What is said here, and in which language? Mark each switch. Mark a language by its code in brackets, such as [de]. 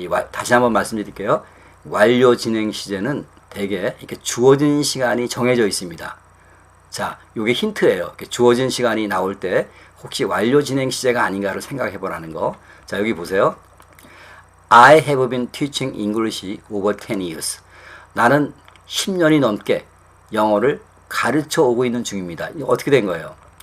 [ko] 다시 한번 말씀드릴게요. 완료 진행 시제는 대개 이렇게 주어진 시간이 정해져 있습니다. 자, 요게 힌트예요. 이렇게 주어진 시간이 나올 때 혹시 완료 진행 시제가 아닌가를 생각해 보라는 거. 자, 여기 보세요. [en] I have been teaching English over 10 years. [ko] 나는 10년이 넘게 영어를 가르쳐 오고 있는 중입니다. 어떻게 된 거예요?